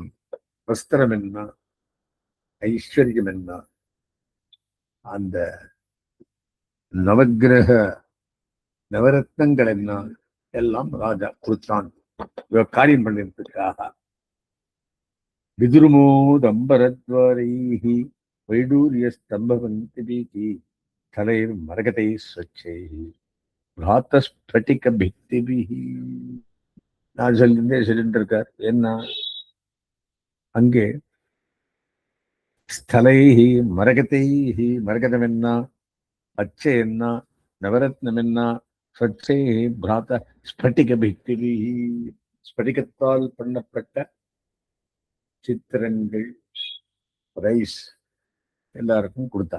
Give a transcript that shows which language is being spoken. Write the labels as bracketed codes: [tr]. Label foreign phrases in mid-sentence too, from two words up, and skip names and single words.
[ta] வஸ்திரம் என்ன, ஐஸ்வர்யம் என்ன, அந்த நவகிரக நவரத்னங்கள் என்ன எல்லாம் ராஜா கொடுத்தான் காரியம் பண்ணிருக்காக. [sa] விதுருமோதம்பரத்வாரைஹி वैडूर्यस्तम्भपङ्क्तिभिः स्थलैर्मरकतैः स्वच्छैः भ्रातस्फटिकभित्तिभिः. [ta] நான் சொல்லிட்டு இருக்கார். என்ன அங்கே [sa] स्थलैः मरकतैः, [ta] மரகதம் என்ன, பச்சை என்ன, நவரத்னம் என்ன, [sa] स्वच्छैः भ्रात स्फटिक भित्तिभिः, [ta] ஸ்படிகத்தால் பண்ணப்பட்ட சித்திரங்கள், ரைஸ் எல்லாருக்கும் கொடுத்தா.